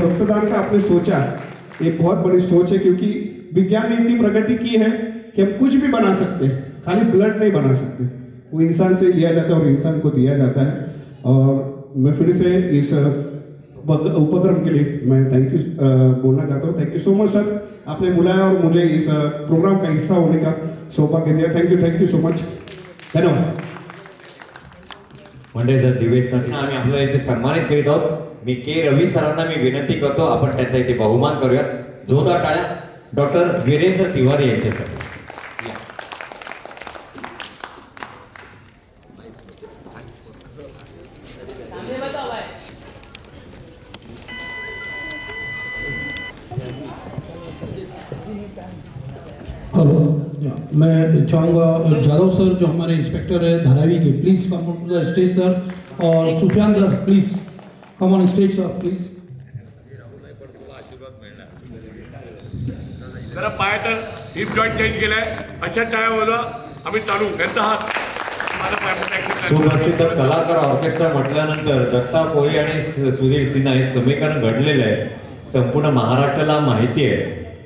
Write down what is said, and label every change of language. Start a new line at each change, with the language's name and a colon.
Hindi: और रक्तदान का आपने सोचा एक बहुत बड़ी सोच है, क्योंकि विज्ञान ने इतनी प्रगति की है कि हम कुछ भी बना सकते हैं, खाली ब्लड नहीं बना सकते, वो इंसान से लिया जाता है और इंसान को दिया जाता है। और मैं फिर से इस उपक्रम के लिए मैं थैंक यू बोलना चाहता हूँ।
English: thank you so much sir,
Hindi: आपने बुलाया और मुझे इस प्रोग्राम का हिस्सा होने का सौभाग्य दिया।
English: Thank you so much, धन्यवाद।
Marathi: म्हणजे जर दिवेशसाठी आम्ही आपल्याला इथे सन्मानित करीत आहोत। मी के रवी सरांना मी विनंती करतो आपण त्यांचा इथे बहुमान करूया। जोरदार टाळ्या डॉक्टर वीरेंद्र तिवारी यांच्यासाठी।
Hindi: हेलो, मैं चाहूँगा जादव सर जो हमारे इंस्पेक्टर है धारावी के,
English: Please come on to the stage sir. और Sufiyan sir please come on stage sir please.
Marathi: जरा पाय तर हिप जॉईंट चेंज केलाय, अशा टाळ्या बोलवा आम्ही चालू यांचा हात माझा पाय मोठा सुप्रसिद्ध कलाकार ऑर्केस्ट्रा म्हटल्यानंतर दत्ता कोळी आणि सुधीर सिन्हा हे समीकरण घडलेलं आहे, संपूर्ण महाराष्ट्राला माहिती आहे।